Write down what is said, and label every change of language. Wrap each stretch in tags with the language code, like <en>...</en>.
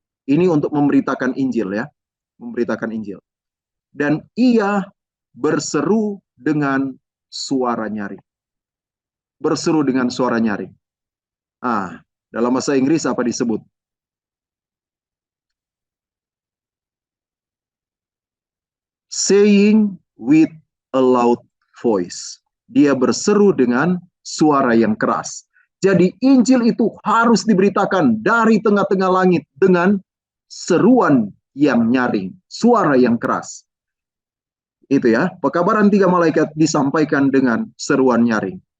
<id>Ini untuk memberitakan Injil ya, memberitakan Injil. Dan ia berseru dengan suara nyaring. Berseru dengan suara nyaring. Dalam bahasa Inggris apa disebut?</id> <en>Saying with a loud voice.</en> <id>Dia berseru dengan suara yang keras. Jadi Injil itu harus diberitakan dari tengah-tengah langit dengan seruan yang nyaring, suara yang keras. Itu ya, pekabaran 3 malaikat disampaikan dengan seruan nyaring.</id>